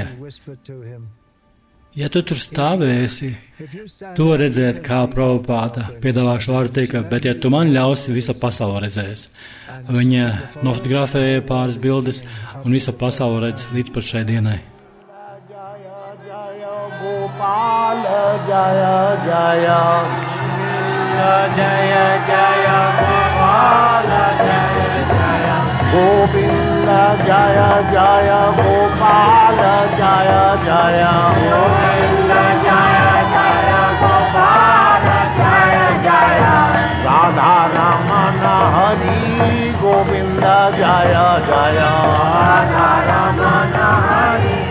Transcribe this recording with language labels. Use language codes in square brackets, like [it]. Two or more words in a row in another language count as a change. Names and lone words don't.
[lv] Ja tu tur stāvēsi, tu redzēt, kā Prabhupāda piedāvā šo ārtī, bet ja tu man ļausi, visa pasaule redzēs. Viņa nofotografēja pāris bildes un visa pasaule redz līdz pat šai dienai. [sa] Jaya Jaya Jaya Jaya Gopala Jaya Jaya Govinda Jaya Jaya Gopala Jaya Jaya Govinda Jaya Jaya Gopala Jaya Jaya Radha Ramana Hari Govinda Jaya Jaya Radha Ramana Hari